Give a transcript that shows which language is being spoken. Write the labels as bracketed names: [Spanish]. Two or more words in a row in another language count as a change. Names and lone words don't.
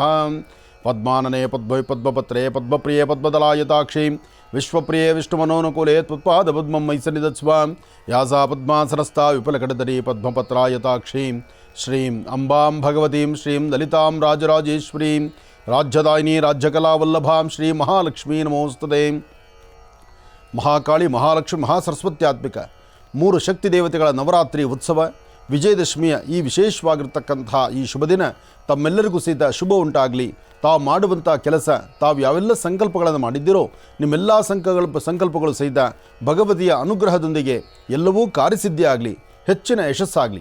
[Sanskrit] ಪದ್ಮಾನನೆ ಪದ್ಮೈ ಪದ್ಮಪತ್ರೇ ಪದ್ಮಪ್ರಿಯೇ ಪದ್ಮದಲಾಯತಾಕ್ಷಿ ವಿಶ್ವಪ್ರಿಯೇ ವಿಷ್ಣುಮನೋನುಕೂಲೇ ತ್ವತ್ಪಾದ ಪದ್ಮಂ ಮೈಸನ್ನಿಧತ್ಸ್ವ ಯಾಸಾ ಪದ್ಮಾಸನಸ್ಥಾ ವಿಪುಲಕಟಧರಿ ಪದ್ಮಪತ್ರಾಯತಾಕ್ಷಿ ಶ್ರೀಂ ಅಂಬಾಂ ಭಗವತೀಂ ಶ್ರೀಂ ಲಲಿತಾಂ ರಾಜರಾಜೇಶ್ವರೀಂ ರಾಜ್ಯದಾಯಿನಿ ರಾಜ್ಯಕಲಾವಲ್ಲಭಾಂ ಶ್ರೀ ಮಹಾಲಕ್ಷ್ಮೀ ನಮೋಸ್ತುತೇ. [Kannada] ಮಹಾಕಾಳಿ ಮಹಾಲಕ್ಷ್ಮಿ ಮಹಾಸರಸ್ವತ್ಯಾತ್ಮಿಕ ಮೂರು ಶಕ್ತಿ ದೇವತೆಗಳ ನವರಾತ್ರಿ ಉತ್ಸವ ವಿಜಯದಶಮಿಯ ಈ ವಿಶೇಷವಾಗಿರ್ತಕ್ಕಂಥ ಈ ಶುಭ ದಿನ ತಮ್ಮೆಲ್ಲರಿಗೂ ಸಹಿತ ಶುಭ ಉಂಟಾಗಲಿ. ತಾವು ಮಾಡುವಂಥ ಕೆಲಸ, ತಾವು ಯಾವೆಲ್ಲ ಸಂಕಲ್ಪಗಳನ್ನು ಮಾಡಿದ್ದೀರೋ ನಿಮ್ಮೆಲ್ಲ ಸಂಕಲ್ಪಗಳು ಸಹಿತ ಭಗವತಿಯ ಅನುಗ್ರಹದೊಂದಿಗೆ ಎಲ್ಲವೂ ಕಾರ್ಯಸಿದ್ಧಿ ಆಗಲಿ, ಹೆಚ್ಚಿನ ಯಶಸ್ಸಾಗಲಿ.